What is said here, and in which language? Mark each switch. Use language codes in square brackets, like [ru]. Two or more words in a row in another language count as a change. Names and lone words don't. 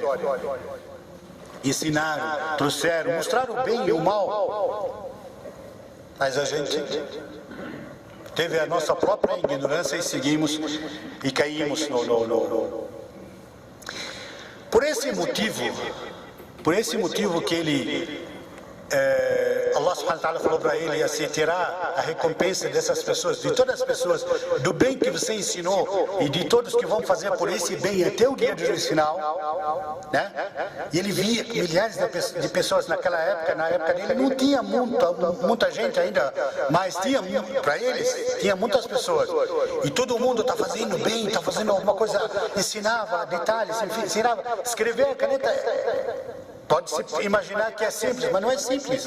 [pt] Ensinaram, trouxeram, mostraram o bem e o mal. Mas a gente teve a nossa própria ignorância e seguimos e caímos no. Por esse motivo que ele, [ar] الله سبحانه وتعالى [pt] falou para ele, assim, terá a recompensa dessas pessoas, de todas as pessoas, do bem que você ensinou, e de todos que vão fazer por esse bem até o dia do juízo final, né? E ele via milhares de pessoas naquela época, na época dele, não tinha muita gente ainda, mas tinha, para eles, tinha muitas pessoas, e todo mundo está fazendo bem, está fazendo alguma coisa, ensinava detalhes, ensinava, escrever a caneta, pode-se imaginar que é simples, mas não é simples.